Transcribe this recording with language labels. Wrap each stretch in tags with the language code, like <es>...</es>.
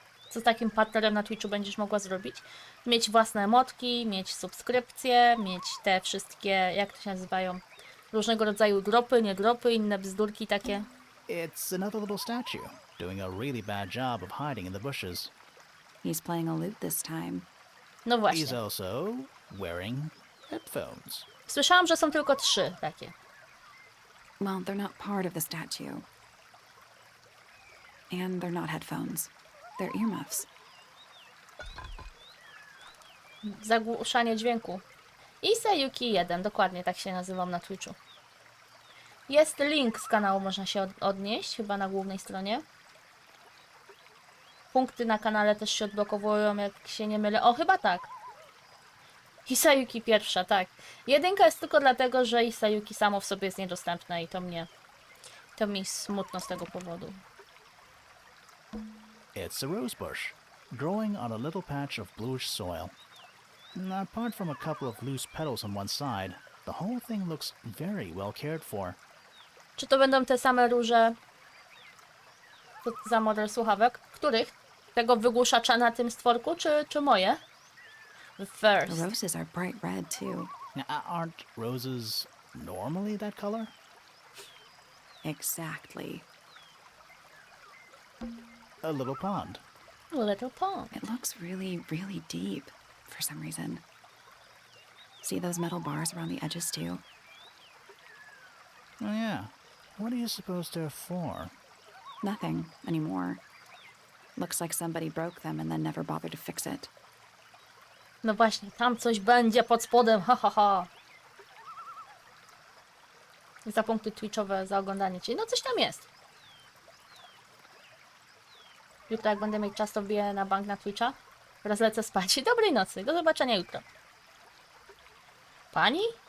<pl>Co z takim partnerem na Twitchu będziesz mogła zrobić? Mieć własne emotki, mieć subskrypcje, mieć te wszystkie, jak to się nazywają, różnego rodzaju dropy, nie dropy, inne bzdurki takie.</pl> <en>It's another little statue, doing a really bad job of hiding in the bushes. He's playing a lute this time.</en> <pl>No</pl> <en>He's</en> <pl>właśnie.</pl> <en>also wearing headphones.</en> <pl>Słyszałam, że są tylko 3 takie.</pl> <en>Well, they're not part of the statue. And they're not headphones. They're earmuffs.</en> <pl>Zagłuszanie dźwięku. Isayuki 1, dokładnie tak się nazywam na Twitchu. Jest link z kanału, można się odnieść, chyba na głównej stronie. Punkty na kanale też się odblokowują, jak się nie mylę. O, chyba tak. Isayuki pierwsza, tak. 1 jest tylko dlatego, że Isayuki samo w sobie jest niedostępne i to mi smutno z tego powodu.</pl> <en>It's a rose bush, growing on a little patch of bluish soil. Apart from a couple of loose petals on one side, the whole thing looks very well cared for.</en> <pl>Czy to będą te same róże? Co za model słuchawek? Których? Tego wygłuszacza na tym stworku, czy moje?</pl> <en>The First. roses are bright red, too. Now, aren't roses normally that color? Exactly. A little pond. Little pond. It looks really, really deep for some reason. See those metal bars around the edges, too? Oh yeah. What do you suppose they're for? Nothing anymore. Looks like somebody broke them and then never bothered to fix it.</en> <pl>No właśnie, tam coś będzie pod spodem, ha ha ha. Za punkty twitchowe, za oglądanie cię. No coś tam jest. Jutro jak będę mieć czas, to wbiję na bank na Twitcha. Teraz lecę spać. Dobrej nocy, do zobaczenia jutro. Pani?</pl>